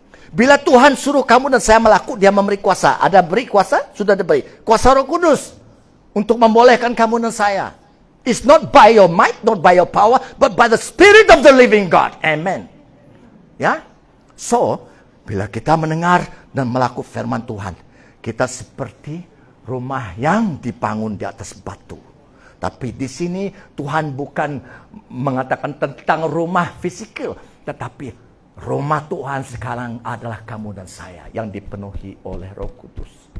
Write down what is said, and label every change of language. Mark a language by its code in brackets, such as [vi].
[id] Bila Tuhan suruh kamu dan saya melakukan, dia memberi kuasa. Ada beri kuasa? Sudah diberi. Kuasa Roh Kudus untuk membolehkan kamu dan saya. [en] It's not by your might, not by your power, but by the Spirit of the living God. Amen. Ya. [id] So, bila kita mendengar dan melakukan firman Tuhan, kita seperti rumah yang dibangun di atas batu. Tapi di sini Tuhan bukan mengatakan tentang rumah fisikal, tetapi rumah Tuhan sekarang adalah kamu dan saya yang dipenuhi oleh Roh Kudus.